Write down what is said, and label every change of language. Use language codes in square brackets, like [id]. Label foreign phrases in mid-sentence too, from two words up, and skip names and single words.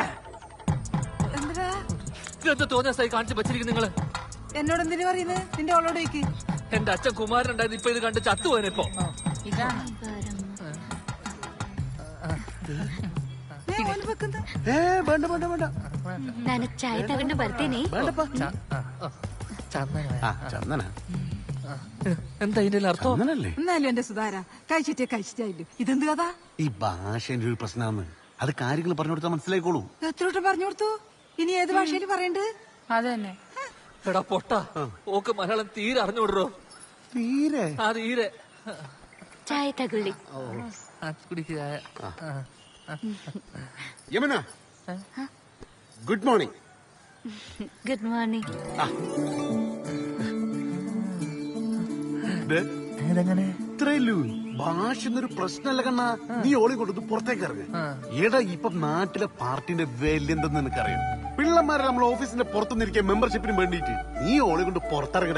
[ml] എന്താ ഇതെന്താ തോന്നിയ സ്ഥലം കാണിച്ച് വെച്ചിരിക്കും നിങ്ങള്? എന്നോട് എന്തിനു പറയുന്നത്? നിന്റെ അവളോട് ചോദിക്ക്. എന്റെ അച്ഛൻ കുമാരനുണ്ടായത് ഇപ്പൊ ഇത് കണ്ട് ചത്തുപോയനിപ്പോ. ഇതാണ് വേണ്ട വേണ്ട വേണ്ട, [kn] ನಾನು ಚಾಯ್ ತಗೊಂಡು ಬರ್ತೀನಿ. [ml] ചന്ദന എന്താ ഇതിന്റെ അർത്ഥം? ചന്ദനല്ലേ? എന്നാലും എന്റെ സുധാര കഴിച്ചിട്ടായില്ലോ. ഇതെന്ത് കഥ? ഈ ഭാഷേന്റെ ഒരു പ്രശ്നമാണ്. അത് കാര്യങ്ങൾ പറഞ്ഞു കൊടുത്താൽ മനസ്സിലായിക്കോളൂ. എത്രോട്ടം പറഞ്ഞു കൊടുത്തു? ഇനി ഏത് ഭാഷയിൽ പറയണ്ട്? അത് തന്നെ. എടാ പൊട്ട, ഓക്ക് മലയാളം തീരെ അറിഞ്ഞുവിടറോ? തീരെ തീരെ. [kn] ಚಾಯ್ ತಗೊಳ್ಳಿ. [ml] കുടിക്കുക. യമുന, [en] good morning. good morning. [ml] ഇത്രയല്ലൂ ഭാഷ എന്നൊരു പ്രശ്നമല്ല കണ്ണാ. നീ ഓളി കൊടുത്ത് പുറത്തേക്ക് ഇറങ്ങ. എടാ ഇപ്പൊ നാട്ടിലെ പാർട്ടിന്റെ വില എന്തെന്ന് നിനക്കറിയാം. പിള്ളമാരെ നമ്മൾ ഓഫീസിന്റെ പുറത്തുനിന്നിരിക്കാൻ മെമ്പർഷിപ്പിന് വേണ്ടിട്ട് നീ ഓളി കൊണ്ട് പുറത്തിറങ്ങടാ.